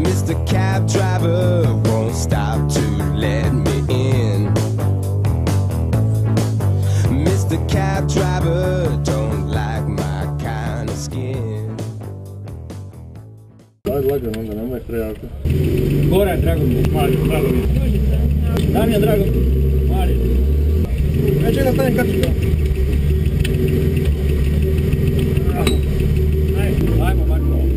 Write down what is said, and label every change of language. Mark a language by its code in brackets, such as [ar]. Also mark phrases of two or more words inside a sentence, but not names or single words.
[en] Mr. Cab Driver won't stop to let me in. Mr. Cab Driver don't like my kind of skin. [sr] Ajde lagano, onda nemoj prejako. Goran, drago mi je, mali, drago mi je. Damjan, drago mi je, mali. Ja čekam stavim kaču. Ajmo, Marko.